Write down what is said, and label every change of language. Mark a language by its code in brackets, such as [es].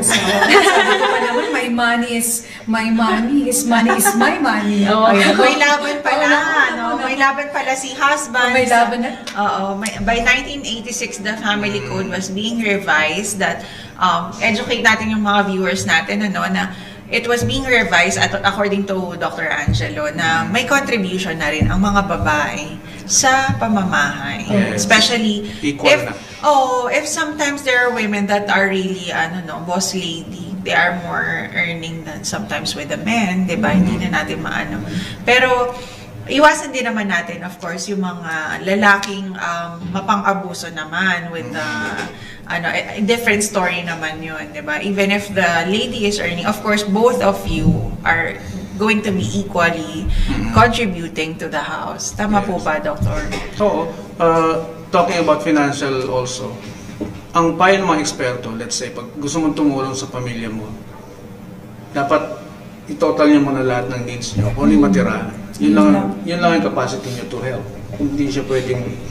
[tl] Sabi ko pa naman, [en] my money is my money, his money is my money. [tl] Ayan, may laban pala, May laban pala si husband. May laban na? Oo. [en] By 1986, the family code was being revised that educate [tl] natin yung mga viewers natin, na [en] it was being revised according to Dr. [tl] Angelo na may contribution na rin ang mga babae sa pamamahay. [en] Yes. Especially Equal if sometimes there are women that are really boss lady, they are more earning than sometimes with the men, [tl] 'di ba? Hindi na natin maano. Pero iwasan din naman natin, of course, yung mga lalaking mapang-abuso naman [en] with the different story [tl] naman yun, di ba? [en] Even if the lady is earning, of course, both of you are going to be equally contributing to the house. [tl] Tama po ba, Doctor? Oo. [en] Talking about financial also, [tl] ang payo ng mga eksperto, [en] let's say, [tl] pag gusto mong tumulong sa pamilya mo, dapat i-total nyo muna lahat ng needs nyo. Kung ano yung matira, yun lang yung capacity nyo [en] to help. [tl] Hindi siya pwedeng